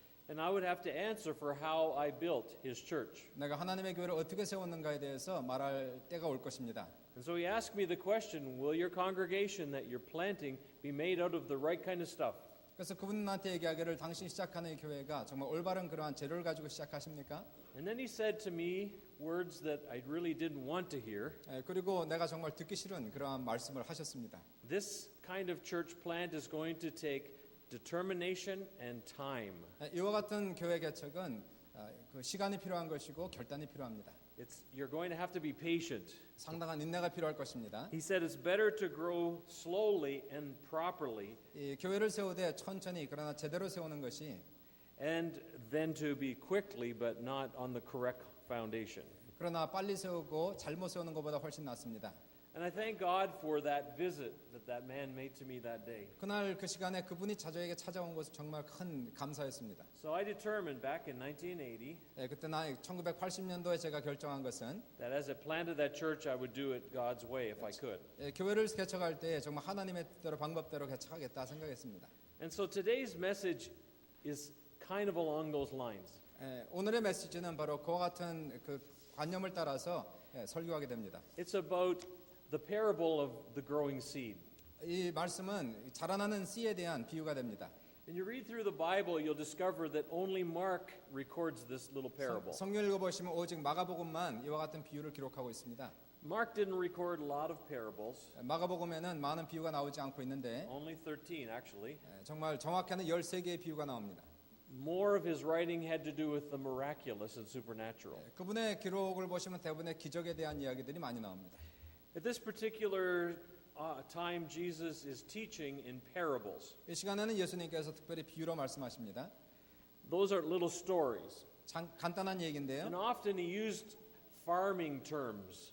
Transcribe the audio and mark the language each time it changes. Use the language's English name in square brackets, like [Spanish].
[English] And I would have to answer for how I built his church. [Korean] 내가 하나님의 교회를 어떻게 세웠는가에 대해서 말할 때가 올 것입니다. [English] And so he asked me the question, will your congregation that you're planting be made out of the right kind of stuff? [Korean] 그래서 그분이 나한테 얘기하기를 당신이 시작하는 이 교회가 정말 올바른 그러한 재료를 가지고 시작하십니까? [English] And then he said to me words that I really didn't want to hear. [Korean] 그리고 내가 정말 듣기 싫은 그러한 말씀을 하셨습니다. [English] This kind of church plant is going to take determination and time. [Korean] 이와 같은 교회 개척은 그 시간이 필요한 것이고 결단이 필요합니다. [English] You're going to have to be patient. [Korean] 상당한 인내가 필요할 것입니다. [English] He said it's better to grow slowly and properly [Korean] 이 교회를 세우되 천천히 그러나 제대로 세우는 것이 [English] and then to be quickly but not on the correct foundation. [Korean] 그러나 빨리 세우고 잘못 세우는 것보다 훨씬 낫습니다. [English] And I thank God for that visit that man made to me that day. [Korean] 그날 그 시간에 그분이 저에게 찾아온 것은 정말 큰 감사였습니다. [English] So I determined back in 1980 [Korean] 그때 1980년도에 제가 결정한 것은 [English] that as I planted that church, I would do it God's way if I could. [Korean] 교회를 개척할 때 정말 하나님의 뜻대로 방법대로 개척하겠다 생각했습니다. [English] And so today's message is kind of along those lines. [Korean] 오늘의 메시지는 바로 그와 같은 그 관념을 따라서 설교하게 됩니다. [English] It's about the parable of the growing seed. [Korean] 이 말씀은 자라나는 씨에 대한 비유가 됩니다. [English] When you read through the Bible, you'll discover that only Mark records this little parable. [Korean] 성경 읽어보시면 오직 마가복음만 이와 같은 비유를 기록하고 있습니다. [English] Mark didn't record a lot of parables, [Korean] 마가복음에는 많은 비유가 나오지 않고 있는데 [English] only 13 actually. [Korean] 정말 정확히는 13개의 비유가 나옵니다. [English] More of his writing had to do with the miraculous and supernatural. [Korean] 그분의 기록을 보시면 대부분의 기적에 대한 이야기들이 많이 나옵니다. [English] At this particular time, Jesus is teaching in parables. [Korean] 이 시간에는 예수님께서 특별히 비유로 말씀하십니다. [English] Those are little stories. [Korean] 간단한 얘기인데요. [English] And often he used farming terms.